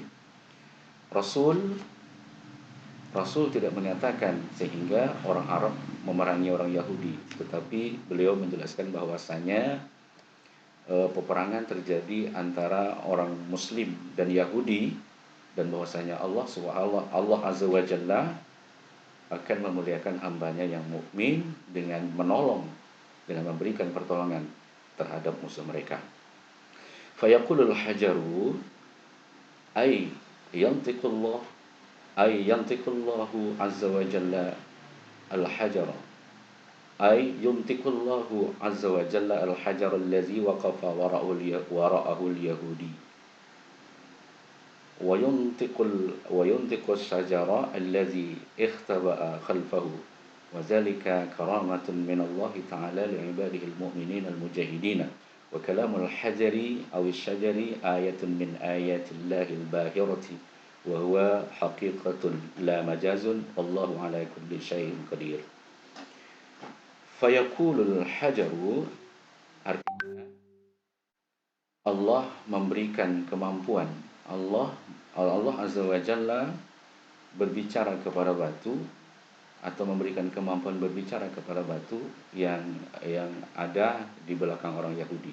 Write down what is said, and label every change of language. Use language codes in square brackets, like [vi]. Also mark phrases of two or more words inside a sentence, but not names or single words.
[id] Rasul tidak menyatakan sehingga orang Arab memerangi orang Yahudi, tetapi beliau menjelaskan bahwasanya peperangan terjadi antara orang Muslim dan Yahudi, dan bahwasanya Allah [ar] عز وجل [id] akan memuliakan hambanya yang mukmin dengan menolong, dengan memberikan pertolongan terhadap musuh mereka. [ar] فيقول الحجر أي ينطق الله عز وجل الحجر أي ينطق الله عز وجل الحجر الذي وقف وراءه اليهودي وينطق الشجر الذي اختبأ خلفه وذلك كرامة من الله تعالى لعباده المؤمنين المجاهدين وكلام الحجر أو الشجر آية من آيات الله الباهرة وهو حقيقة لا مجاز والله على كل شيء قدير. فيقول الحجر, [id] artinya Allah memberikan kemampuan, Allah [ar] عز وجل [id] berbicara kepada batu atau memberikan kemampuan berbicara kepada batu yang ada di belakang orang Yahudi.